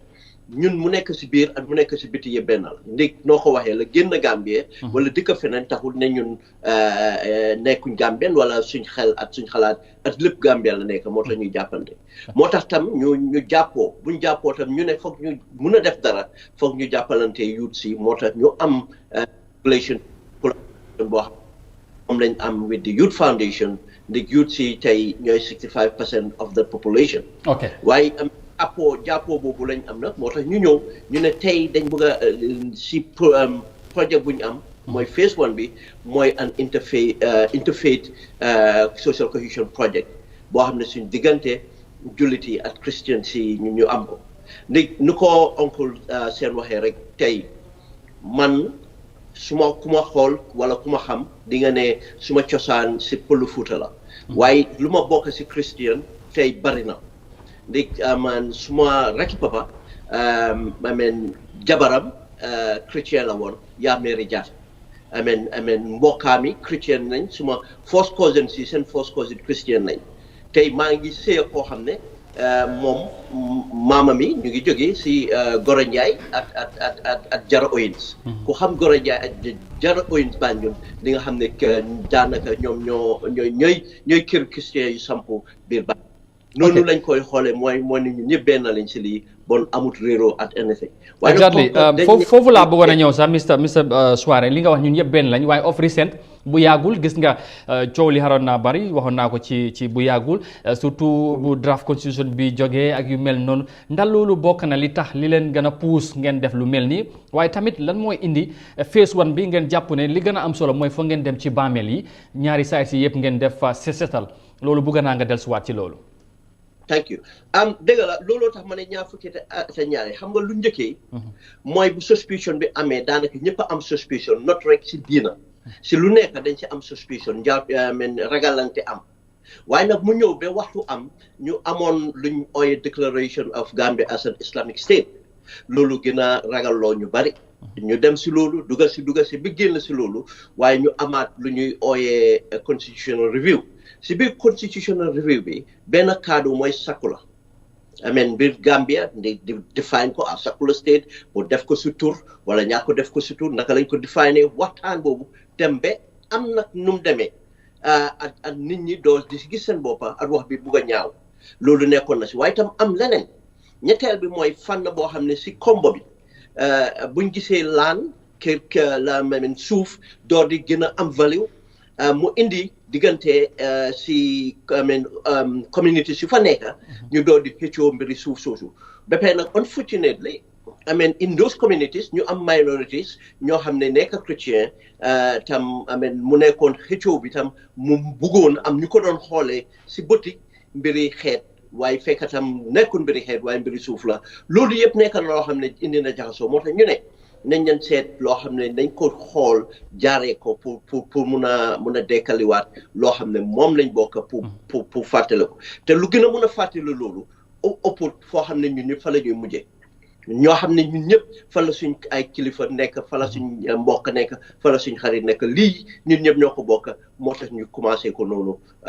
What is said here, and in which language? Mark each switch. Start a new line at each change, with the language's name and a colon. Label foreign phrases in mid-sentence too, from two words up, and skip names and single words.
Wolof: ñun mu nekk si biir ak mu nekk si biti yëpp benn la ndég noo ko waxee la génn Gambie wala dëkk feneen taxul ne ñun nekkuñ Gambien wala suñ xel ak suñ xalaat ak lépp Gambien la nekk moo tax ñuy jàppante moo tax tam ñu jàppoo buñ jàppoo tam ñu ne foog ñu mun a def dara foog ñu jàppalante youth si moo tax ñu am relation boo xam moom lañ am
English: with the Youth Foundation
Wolof: ndég youth si tey ñooy 65%
English: of the population
Wolof: waaye jàppoo boobu lañ am nag moo tax ñu ñëw ñu ne tey dañ bëgg a si projet bu ñu am mooy phase 1 bi mooy
English: an interfaith social cohesion project
Wolof: boo xam ne suñ diggante jullit yi ak christian si ñu am ko ndi nu ko oncle seen waxee rek tey man ku ma xool wala ku ma xam di nga ne suma cosaan si pël Fuuta la waaye lu ma bokk si christian tey bari na ndig man suma rakki papa jabaram chrétien la woon yaa Mary Jatta mbokkaami chrétien nañ suma
English: first cousin
Wolof: si seen
English: first cousin
Wolof: christian nañ tey maa ngi sëy koo xam ne moom maama mi ñu ngi jógee si Gora Ndiaye ak Jara Owens ku xam Gora Ndiaye ak Jara Owens Banjul di nga xam ne daanaka ñoom ñooy kër christian yu sampu biir ba noonu lañ koy xoolee mooy ni ñun ñëpp benn lañ si lii bon amut réeroo
English: at anything
Wolof: exactly foofu laa bëggoon a ñëw sax Mr Suareh li nga wax ñun ñëpp benn lañ waaye
English: of recent
Wolof: bu yàggul gis nga coow li xaroon naa bari waxoon naa ko ci bu yàggul surtout bu
English: draft constitution
Wolof: bi jógee ak yu mel noonu ndax loolu bokk na li tax li leen gën a puus ngeen def lu mel nii waaye tamit lan mooy indi phase 1 bi ngeen jàpp ne li gën a am solo mooy foog ngeen dem ci bàmmeel yi ñaari saay si yëpp ngeen def fa setal loolu bëgg naa nga dellusiwaat ci loolu.
English: thank you
Wolof: dëgg la looloo tax ma ne ñaar fukki te ñaari xam nga lu njëkkee mooy bu suspicion bi amee daanaka ñëpp a am suspicion not rek si diina si lu nekk dañ si am suspicion ragalante am waaye nag mu ñëw ba waxtu am ñu amoon luñ ooyee
English: declaration of Gambia as an Islamic state
Wolof: loolu gën a ragalloo ñu bari ñu dem si loolu dugal si bi génn si loolu waaye ñu amaat lu ñuy ooyee
English: constitutional review
Wolof: si biir
English: constitutional review
Wolof: bi benn kaddu mooy secular biir Gambia di define ko
English: as secular state
Wolof: pour def ko si tur wala ñaa ko def ko si tur naka lañ ko define waxtaan boobu dem ba am nag nu mu demee ak nit ñi doo di gis seen boppa ak wax bi bugg a ñaaw loolu nekkoon na si waaye itam am leneen ñetteel bi mooy fànn boo xam ne si kombo bi buñ gisee laan kër la suuf door di gën a am value mu indi diggante si community si fa nekk ñu doon di xëccoo mbiri suuf soosu ba pare nag
English: unfortunately in those communities
Wolof: ñu am minorities ñoo xam ne nekk chrétien tam mu nekkoon xëccoo bi tam mu buggoon am ñu ko doon xoolee si bëti mbiri xeet waaye fekk tam nekkul mbiri xeet waaye mbiri suuf la loolu yëpp nekk na loo xam ne indi na jaxasoo moo tax ñu ne nañ leen seet loo xam ne nañ ko xool jaaree ko pour mun a dekkaliwaat loo xam ne moom lañ bokk pour fàttale ko te lu gën a mun a fàttali loolu ëpp foo xam ne ñun ñëpp fa la ñuy mujjee ñoo xam ne ñun ñëpp fa la suñ ay kilifa nekk fa la suñ mbokk nekk fa la suñ xarit nekk lii ñun ñëpp ñoo ko bokk moo tax ñu commencé ko noonu